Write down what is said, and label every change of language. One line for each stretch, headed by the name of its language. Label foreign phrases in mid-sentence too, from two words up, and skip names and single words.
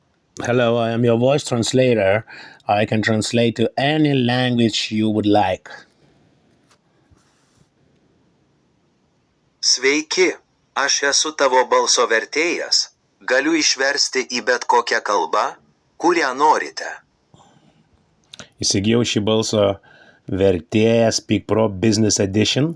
English: Hello, I am your voice translator. I can translate to any language you would like.
Lithuanian: Sveiki, aš esu tavo balso vertėjas. Galiu išversti į bet kokią kalbą, kurią norite. Įsigijau šį balso vertėją Speak Pro Business Edition.